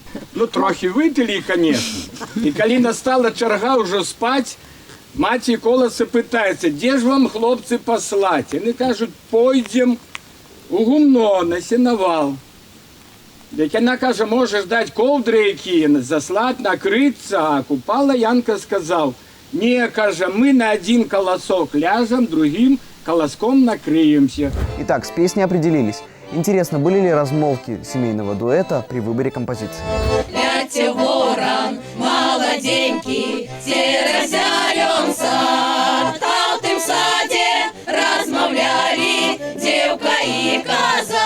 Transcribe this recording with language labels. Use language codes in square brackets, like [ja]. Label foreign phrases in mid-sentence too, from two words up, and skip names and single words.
[be] Ну, трохі выпілі, конечно. І калі настала чарга ўжо спаць, маці Коласа пытаецца, дзе ж вам, хлопцы, паслаць? Яны кажуць, пойдзем у гумно, на сенавал. Дык яна кажа, можаш даць коўдры якія, заслаць, накрыцца, а Купала Янка сказаў, не, кажа, [ru] мы на один колосок ляжем, другим колоском накрыемся. Итак, с песней определились. Интересно, были ли размолвки семейного дуэта при выборе композиции? [uk] Ляте ворон, молоденький, зелён сад, а в тым саде размовляли девка и коза.